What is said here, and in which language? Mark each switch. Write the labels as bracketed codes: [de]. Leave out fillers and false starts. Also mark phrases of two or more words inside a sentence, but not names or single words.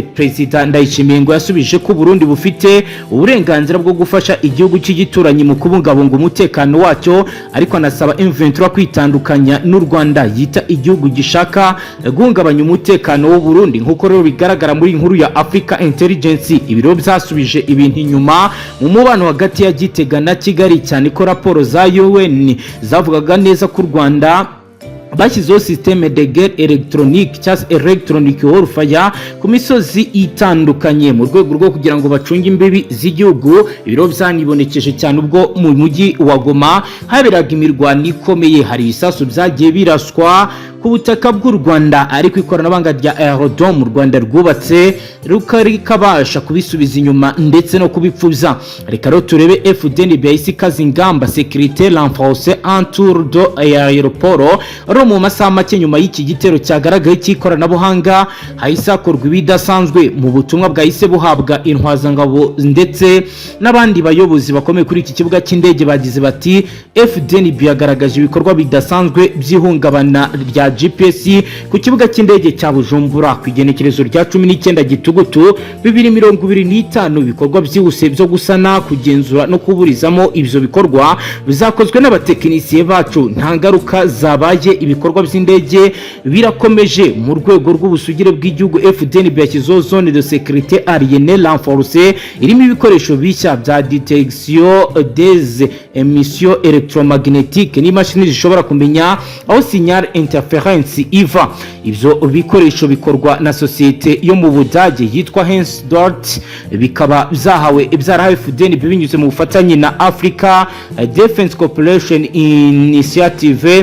[rw] President Ndayishimiye ngo yasubije ko Burundi bufite uburenganzira bwo gufasha igihugu cy'igituranyi mu kubungabunga umutekano wacyo, ariko anasaba M23 kwitandukanya n'u Rwanda yita igihugu gishaka guhungabanya umutekano w'u Burundi. Nkuko rero bigaragara muri inkuru ya Africa Intelligence, ibiro byasubije ibintu inyuma mu mubano hagati ya Gitega na Kigali, cyane ko raporo za UN zavugaga neza ko u Rwanda bashyizeho [fr] systeme de guerre électronique [rw] cyangwa [en] electronic warfare [rw] ku misozi itandukanye mu rwego rwo kugira ngo bacunge imbibi z'igihugu. Ibiro byanibonekeje cyane ubwo mu mujyi wa Goma haberaga imirwano ikomeye, hari ibisasu byagiye biraswa ku butaka bw'u Rwanda, ariko ikoranabuhanga rya aerodrome u Rwanda rwubatse rikabasha kubisubiza inyuma ndetse no kubipfuza. Reka rero turebe Fdnb yahise ikaza ingamba [fr] sécurité renforcée autour de l'aéroport. [rw] Mu masaha make nyuma y'iki gitero cyagaragaye cy'ikoranabuhanga, hahise hakorwa ibidasanzwe mu butumwa bwahise buhabwa intwazangabo ndetse n'abandi bayobozi bakomeye kuri iki kibuga cy'indege. Bagize bati Fdnb yagaragaje ibikorwa bidasanzwe by'ihungabana rya GPS ku kibuga cy'indege cya Bujumbura ku igenekerezo rya 19 Gitugutu 2025. Ibikorwa byihuse byo gusana, kugenzura no kuburizamo ibyo bikorwa bizakozwe n'abatekinisiye bacu. Nta ngaruka zabaye, ibikorwa by'indege birakomeje mu rwego rw'ubusugire bw'igihugu. Fdnb yashyizeho [fr] zone de sécurité aérienne renforcée [rw] irimo ibikoresho bishya bya [fr] détection des émissions électromagnétiques [rw] n'imashini zishobora kumenya aho [en] signal interference [rw] iva. Ibyo bikoresho bikorwa na societe yo mu Budage yitwa Hensdort, bikaba byarahawe Fdnb binyuze mu bufatanye na Africa Defense Cooperation Initiative.